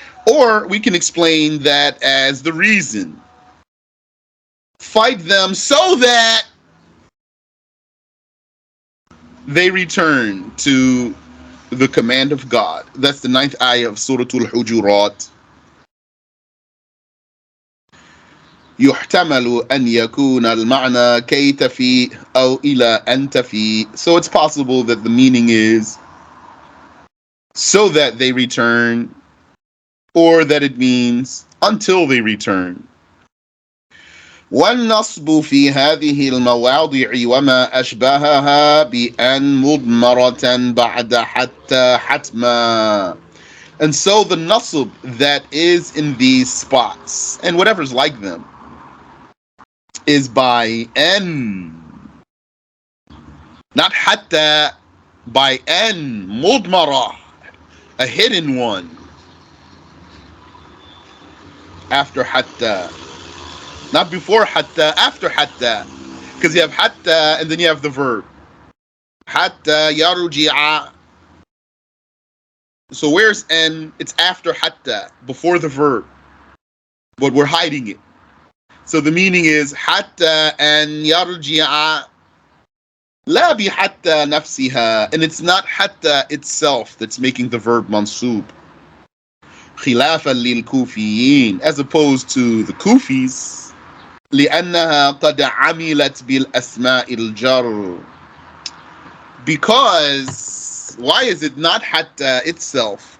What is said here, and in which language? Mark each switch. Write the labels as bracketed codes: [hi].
[en] Or we can explain that as the reason. Fight them so that they return to the command of God. That's the 9th ayah of Surah Al-Hujurat. [ar] يحتمل أن يكون المعنى كي تفي أو إلى أن تفي. [en] So it's possible that the meaning is so that they return, or that it means until they return. [ar] والنصب في هذه المواضع وما أشبهها بأن مضمرة بعد حتى حتما. [en] And so the nasb that is in these spots, and whatever's like them, is by N. Not hatta, by N. Mudmara, a hidden one. After hatta. Not before hatta, after hatta. Because you have hatta and then you have the verb. [ar] Hatta yarji'a. [en] So where's N? It's after hatta, before the verb. But we're hiding it. So the meaning is [ar] hatta an yarji'a la bi hatta nafsiha. [en] And it's not hatta itself that's making the verb mansub. [ar] Khilafan lil kufiyin, [en] as opposed to the Kufis. [ar] لأنها قد عملت بالأسماء الجر. [en] Because, why is it not hatta itself?